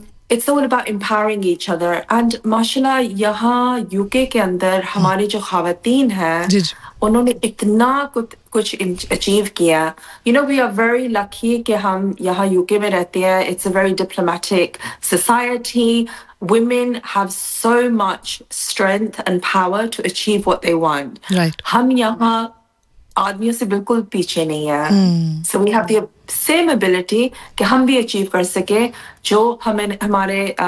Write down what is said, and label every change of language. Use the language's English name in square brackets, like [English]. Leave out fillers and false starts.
[English] It's all about empowering each other. [Hindi] And माशाल्लाह यहाँ UK के अंदर हमारी जो खवातीन हैं उन्होंने इतना कुछ अचीव किया. [English] you know we are very lucky [Hindi] कि हम यहाँ यूके में रहते हैं. [English] It's a very diplomatic society. Women have so much strength and power to achieve what they want. Right. [Hindi] हम यहाँ आदमियों से बिल्कुल पीछे नहीं है. [English] So we have the same ability [Hindi] कि हम भी achieve कर सके जो हमें हमारे